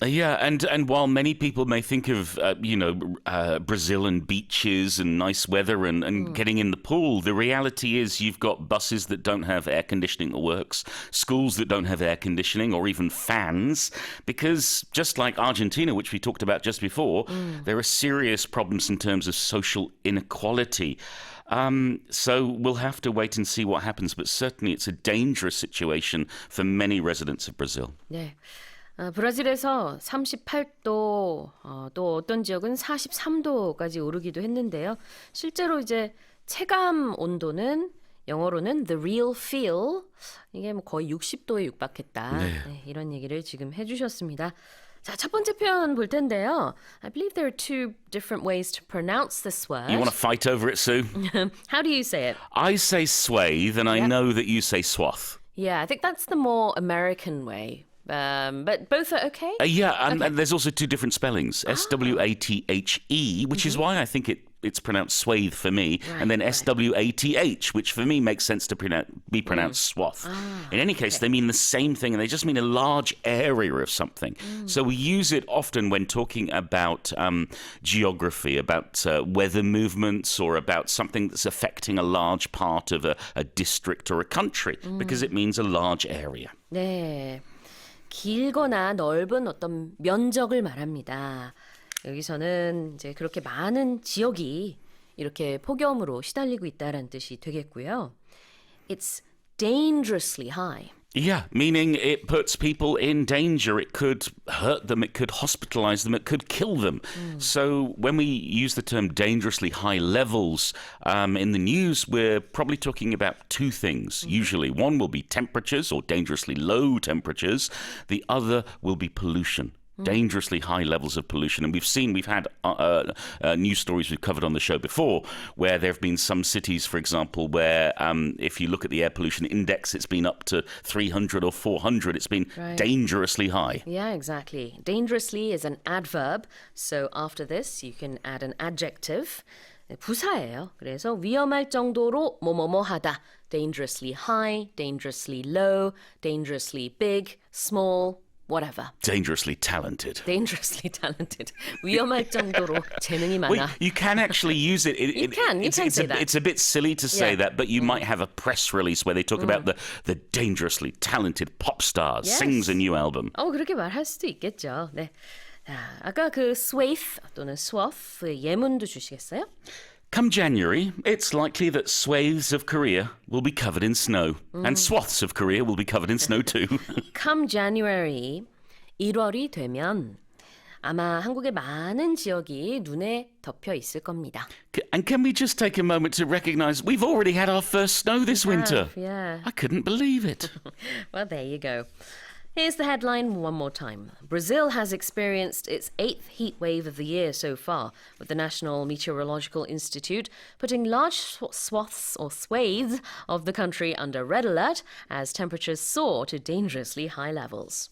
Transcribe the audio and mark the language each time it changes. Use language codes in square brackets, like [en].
[en] Yeah, and while many people may think of, Brazil and beaches and nice weather and getting in the pool, the reality is you've got buses that don't have air conditioning that works, schools that don't have air conditioning or even fans, because just like Argentina, which we talked about just before, there are serious problems in terms of social inequality. So we'll have to wait and see what happens, but certainly it's a dangerous situation for many residents of Brazil. [ko] 네. 브라질에서 38도, 또 어떤 지역은 43도까지 오르기도 했는데요. 실제로 이제 체감 온도는 영어로는 [en] the real feel, [ko] 이게 뭐 거의 60도에 육박했다. 네, 이런 얘기를 지금 해주셨습니다. 자, 첫 번째 표현 볼 텐데요. [en] I believe there are two different ways to pronounce this word. You want to fight over it, Sue? How do you say it? I say swathe, and I know that you say swath. Yeah, I think that's the more American way. But both are okay? And there's also two different spellings. S-W-A-T-H-E, which is why I think it's pronounced swathe for me, and then S-W-A-T-H, which for me makes sense to be pronounced swath. In any case, they mean the same thing, and they just mean a large area of something. So we use it often when talking about geography, about weather movements, or about something that's affecting a large part of a district or a country, because it means a large area. [ko] 네. 길거나 넓은 어떤 면적을 말합니다. 여기서는 이제 그렇게 많은 지역이 이렇게 폭염으로 시달리고 있다는 뜻이 되겠고요. [en] It's dangerously high. Yeah, meaning it puts people in danger. It could hurt them, it could hospitalize them, it could kill them. So when we use the term dangerously high levels in the news, we're probably talking about two things, usually. One will be temperatures or dangerously low temperatures. The other will be pollution. Dangerously high levels of pollution. And we've had news stories we've covered on the show before, where there have been some cities, for example, where if you look at the air pollution index, it's been up to 300 or 400. It's been dangerously high. Yeah, exactly. Dangerously is an adverb. So after this, you can add an adjective. [ko] 부사예요. 그래서 위험할 정도로 뭐뭐뭐하다. [en] Dangerously high, dangerously low, dangerously big, small, whatever. Dangerously talented. Dangerously talented. [ko] 위험할 정도로 재능이 많아. [en] Well, you can actually use it. You can say that. It's a bit silly to say that, but you might have a press release where they talk about the dangerously talented pop star sings a new album. [ko] 그렇게 말할 수도 있겠죠. 네. 자, 아까 그 swathe 또는 swath 예문도 주시겠어요? [en] Come January, it's likely that swathes of Korea will be covered in snow. And swaths of Korea will be covered in snow too. Come January, [ko] 1월이 되면 아마 한국의 많은 지역이 눈에 덮여 있을 겁니다. [en] And can we just take a moment to recognize we've already had our first snow this winter? Yeah. I couldn't believe it. Well, there you go. Here's the headline one more time. Brazil has experienced its 8th heat wave of the year so far, with the National Meteorological Institute putting large swaths or swathes of the country under red alert as temperatures soar to dangerously high levels.